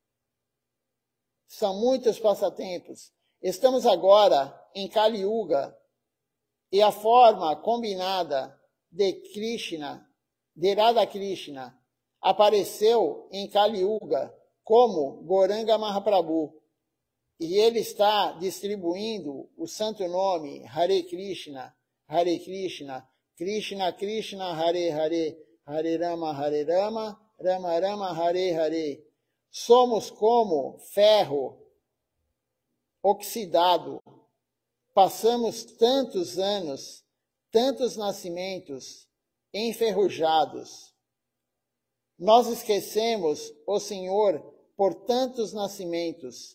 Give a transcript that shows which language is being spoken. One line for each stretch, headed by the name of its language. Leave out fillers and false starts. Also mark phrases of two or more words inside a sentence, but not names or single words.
Portuguese: São muitos passatempos. Estamos agora em Kali Yuga e a forma combinada de Krishna, de Radha Krishna, apareceu em Kali Yuga como Gauranga Mahaprabhu. E ele está distribuindo o santo nome Hare Krishna, Krishna Krishna, Hare Hare, Hare Rama, Rama Rama, Hare Hare. Somos como ferro oxidado. Passamos tantos anos, tantos nascimentos enferrujados. Nós esquecemos o Senhor por tantos nascimentos.